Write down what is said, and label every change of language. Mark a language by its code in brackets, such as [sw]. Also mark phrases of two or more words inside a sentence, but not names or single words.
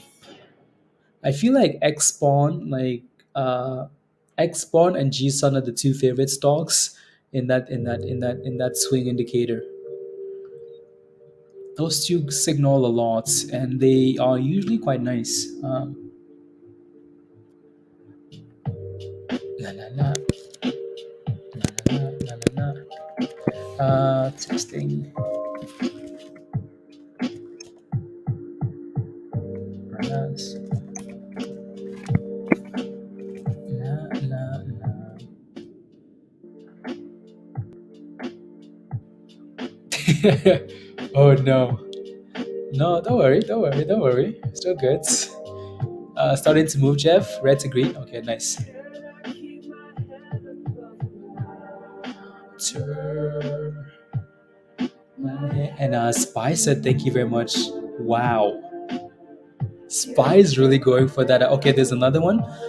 [en] I feel like Xpawn and GSUN are the two favorite stocks in that swing indicator. Those two signal a lot, and they are usually quite nice. La la la la la la la. Testing. Yes. La la la. Oh no. No, don't worry, don't worry, don't worry. Still good. Starting to move, Jeff. Red to green. Okay, nice. And Spy said, "Thank you very much." Wow, Spy is really going for that. Okay, there's another one.